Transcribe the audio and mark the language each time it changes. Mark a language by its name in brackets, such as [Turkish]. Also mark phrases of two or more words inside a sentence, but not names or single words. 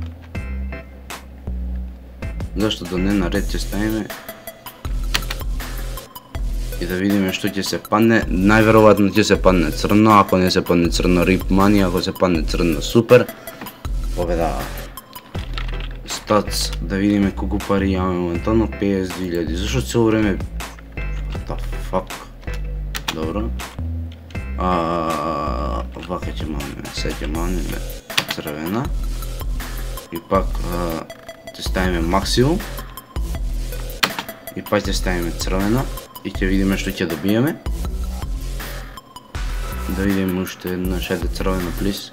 [Macedonian] Зашто да не на ред ќе ставиме и да видиме што ќе се падне. Најверојатно ќе се падне црно, ако не се падне црно [English] Rip Money, [Macedonian] ако се падне црно Супер. Победа. Стац, да видиме колку пари имаме моментално, 52.000. Зашто цело време... [English] What the fuck? [Macedonian] Добро. Вака ќе мавнеме, сега ќе мавнеме црвена. И пак ќе ставиме максимум. И пак ќе ставиме црвена. И ќе видиме што ќе добиеме. Да видиме уште една шајде црвена плис.